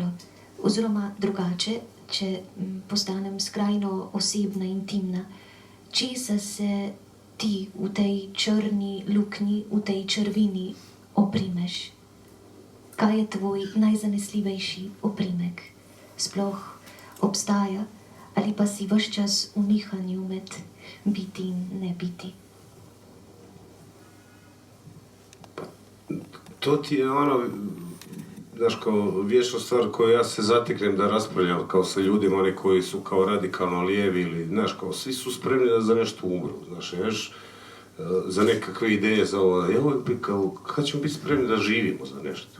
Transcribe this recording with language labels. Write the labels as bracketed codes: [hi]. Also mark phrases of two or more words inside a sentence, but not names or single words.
[sl] Oziroma drugače, če postanem skrajno osebna, intimna, česa se ti v tej črni luknji, v tej črvini oprimeš? Kaj je tvoj najzanesljivejši oprimek? Sploh obstaja ali pa si ves čas v nihanju med biti in ne biti? [hr] To ti je znaš, kao vječna stvar koju ja se zateknem da raspravljam kao sa ljudima, oni koji su kao radikalno lijevi ili, znaš, kao svi su spremni da za nešto umru, znaš, za nekakve ideje, za ovo, kao, kad ćemo biti spremni da živimo za nešto?